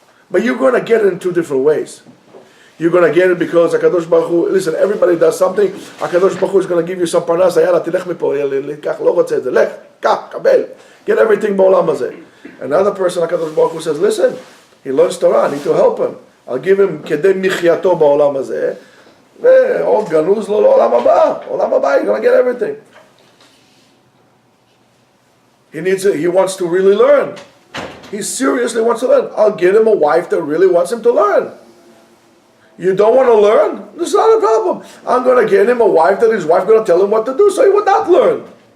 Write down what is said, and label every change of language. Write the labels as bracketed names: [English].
[English] But you're going to get it in two different ways. You're going to get it because HaKadosh Baruch Hu, listen, everybody does something, HaKadosh Baruch Hu is going to give you some parnasa, [Hebrew] יאללה, תלך מפה, לקח, לא רוצה את זה, לך, קח, קבל, [English] get everything [Hebrew] בעולם הזה. [English] Another person, HaKadosh Baruch Hu says, listen, he learns Torah, I need to help him. I'll give him [Hebrew] כדי מחייתו בעולם הזה, ועוד גנוז לו לעולם הבא. [English] עולם הבא, he's going to get everything. He wants to really learn. He seriously wants to learn. I'll get him a wife that really wants him to learn. You don't want to learn? It's not a problem. I'm going to get him a wife that his wife going to tell him what to do so he would not learn.